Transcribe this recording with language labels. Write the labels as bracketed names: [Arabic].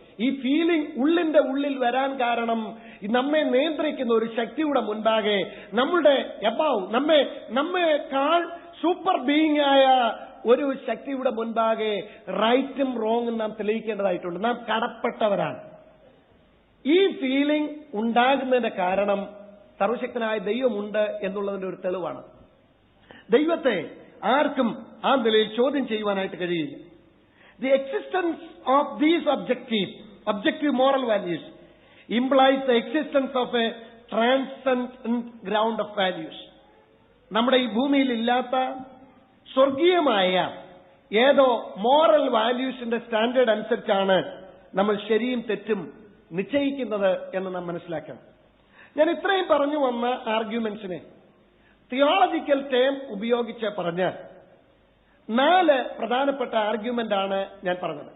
[Malayalam] ഈ ഫീലിംഗ് ഉള്ളിന്റെ ഉള്ളിൽ വരാൻ കാരണം നമ്മെ നിയന്ത്രിക്കുന്ന ഒരു ശക്തിയുടെ മുൻപാകെ, നമ്മളുടെ എബവ് നമ്മെക്കാൾ സൂപ്പർ ബീയിങ് ആയ ഒരു ശക്തിയുടെ മുൻപാകെ റൈറ്റും റോങ്ങും നാം തെളിയിക്കേണ്ടതായിട്ടുണ്ട്. നാം കടപ്പെട്ടവരാണ്. ഈ ഫീലിംഗ് ഉണ്ടാകുന്നതിന്റെ കാരണം സർവശക്തനായ ദൈവമുണ്ട് എന്നുള്ളതിന്റെ ഒരു തെളിവാണ്. ദൈവത്തെ ആർക്കും ആ നിലയിൽ ചോദ്യം ചെയ്യുവാനായിട്ട് കഴിയില്ല. [English] The existence of these objective moral values implies the existence of a transcendent ground of values. [Malayalam] നമ്മുടെ ഈ ഭൂമിയിൽ ഇല്ലാത്ത സ്വർഗീയമായ ഏതോ മോറൽ വാല്യൂസിന്റെ സ്റ്റാൻഡേർഡ് അനുസരിച്ചാണ് നമ്മൾ ശരിയും തെറ്റും നിശ്ചയിക്കുന്നത് എന്ന് നാം മനസ്സിലാക്കണം. ഞാൻ ഇത്രയും പറഞ്ഞു വന്ന ആർഗ്യുമെന്റ്സിനെ തിയോളജിക്കൽ ടേം ഉപയോഗിച്ച് പറഞ്ഞാൽ 4 പ്രധാനപ്പെട്ട ആർഗ്യുമെന്റ് ആണ് ഞാൻ പറഞ്ഞത്.